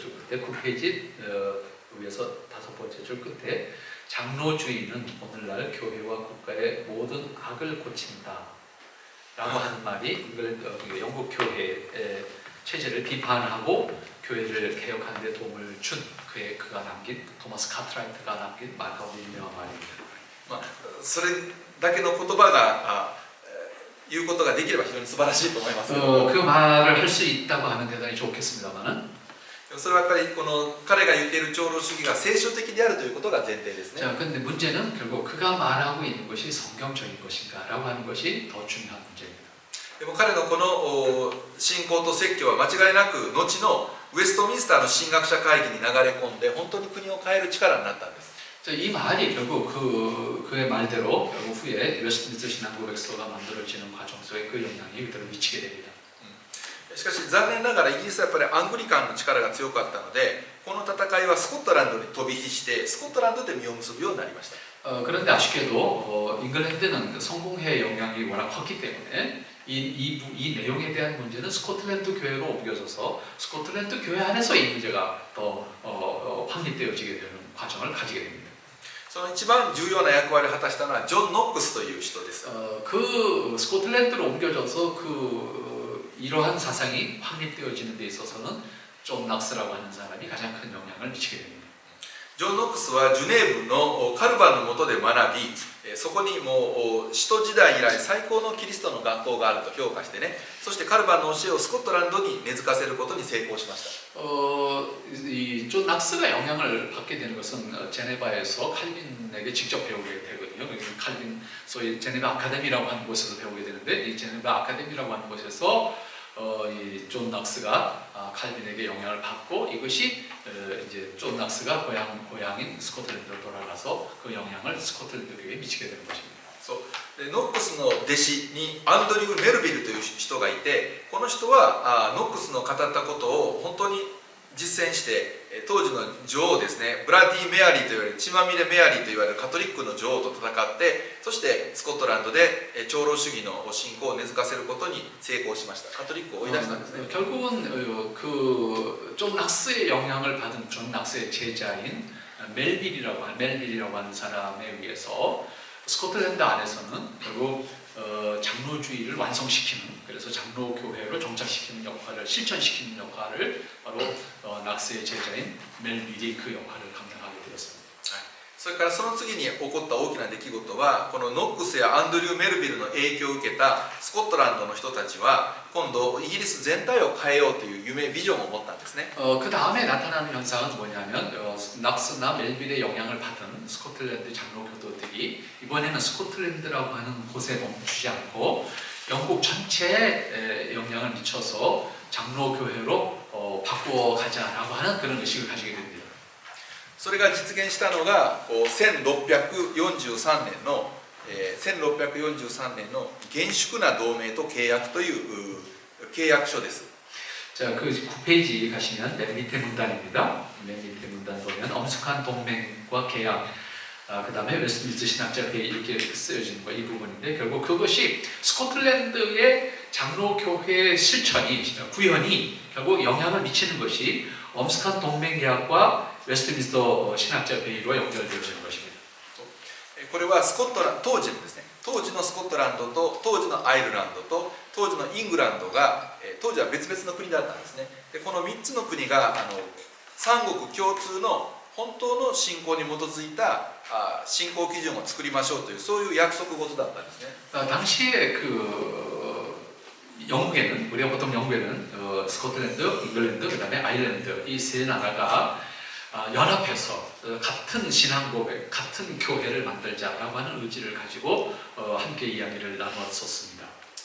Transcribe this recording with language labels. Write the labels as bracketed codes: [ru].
[ko] 9페이지 위에서 다섯 번째 줄 끝에 장로주의는 오늘날 교회와 국가의 모든 악을 고친다 라고 하는 말이 영국 교회의 체제를 비판하고 교회를 개혁하는 데 도움을 준 그가 남긴 토마스 카트라이트가 남긴 말하고 유명한 말입니다. [ja] それだけの言葉が言うことができれば非常に素晴らしいと思います。 [ko] 그 말을 할 수 있다고 하면 대단히 좋겠습니다만은 [ja] それはやっぱりこの彼が言っている長老主義が聖書的であるということが前提ですね。 [ko] 자, 근데 문제는 결국 그가 말하고 있는 것이 성경적인 것인가라고 하는 것이 더 중요한 문제입니다. [ja] でも彼のこの信仰と説教は間違いなく後のウェストミンスターの神学者会議に流れ込んで本当に国を変える力になったんです。 [ko] 자, 이 말이 결국 그의 말대로 결국 후에 웨스트민스터 신학고백서가 만들어지는 과정 속에 그 영향이 그대로 미치게 됩니다. [ja] しかし残念ながらイギリスはやっぱりアングリカンの力が強かったので、この戦いはスコットランドに飛び火してスコットランドで実を結ぶようになりました。 [ko] 그런데 아쉽게도 잉글랜드는 성공회의 영향이 워낙 컸기 때문에 이 내용에 대한 문제는 스코틀랜드 교회로 옮겨져서 스코틀랜드 교회 안에서 이 문제가 더 확립되어지게 되는 과정을 가지게 됩니다. [ja] その一番重要な役割を果たしたのはジョン・ノックスという人です。 [ko] 그 스코틀랜드로 옮겨져서 이러한 사상이 확립되어지는 데 있어서는 존 낙스라고 하는 사람이 가장 큰 영향을 미치게 됩니다. [ja] ジョン・ノックスはジュネーブのカルバンの下で学び、そこにもう使徒時代以来最高のキリストの学校があると評価してね、そしてカルバンの教えをスコットランドに根付かせることに成功しました。 [ko] 존 낙스가 영향을 받게 되는 것은 제네바에서 칼빈에게 직접 배우게 되거든요. 칼빈 소위 제네바 아카데미라고 하는 곳에서 배우게 되는데 이 제네바 아카데미라고 하는 곳에서 이 존 낙스가 칼빈에게 영향을 받고 이것이 이제 존 낙스가 고향인 스코틀랜드로 돌아가서 그 영향을 스코틀랜드 교회에 미치게 되는 것입니다. [ja] そうでノックスの弟子にアンドリュー・メルビルという人がいて、この人はノックスの語ったことを本当に実践して、当時の女王ですね、ブラディ・メアリーと言われる血まみれメアリーと言われるカトリックの女王と戦って、そしてスコットランドで長老主義の信仰を根付かせることに成功しました。カトリックを追い出したんですね。 [ko] 결국은 그존 낙스의 영향을 받은 존 낙스의 제자인 멜빌이라고 하는 사람에 의해서 스코틀랜드 안에서는 결국 장로주의를 완성시키는, 그래서 장로교회로 정착시키는 역할을, 실천시키는 역할을 바로 낙스의 제자인 멜빌이 그 역할을 감당하게 되었습니다. [ja] それからその次に起こった大きな出来事は、このノックスやアンドリュー・メルビルの影響を受けたスコットランドの人たちは今度イギリス全体を変えようという夢ビジョンを持ったんですね。 [ko] 그 다음에 나타나는 현상은 뭐냐면 낙스나 멜빌의 영향을 받은 스코틀랜드 장로교도들이 이번에는 스코틀랜드라고 하는 곳에 멈추지 않고 영국 전체에 영향을 미쳐서 장로교회로 바꾸어가자라고 하는 그런 의식을 가지게 됩니다. [ja] それが実現したのが1643年の1643年の厳粛な同盟と契約という契約書です。 [ko] 자, 그 9페이지 가시면 맨 밑에 문단입니다. 맨 밑에 문단 보면 엄숙한 동맹과 계약, 그 다음에 웨스트민스터 신학자에 이렇게 쓰여지는 거, 이 부분인데 결국 그것이 스코틀랜드의 장로교회의 실천이, 구현이 결국 영향을 미치는 것이 엄숙한 동맹 계약과 웨스트민스터 신학자 회의로 연결되어지는 것입니다. [ja] これはスコットランド当時のですね、当時のスコットランドと当時のアイルランドと当時のイングランドが当時は別々の国だったんですね。でこの3つの国が三国共通の本当の信仰に基づいた信仰基準を作りましょうというそういう約束事だったんですね。 [ko] 당시에 그 영국에는, 우리가 보통 영국에는 스코틀랜드, 잉글랜드, 그 다음에 아일랜드 이 세 나라가 연합해서 같은 신앙 고백, 같은 교회를 만들자라고 하는 의지를 가지고 함께 이야기를 나눴었습니다.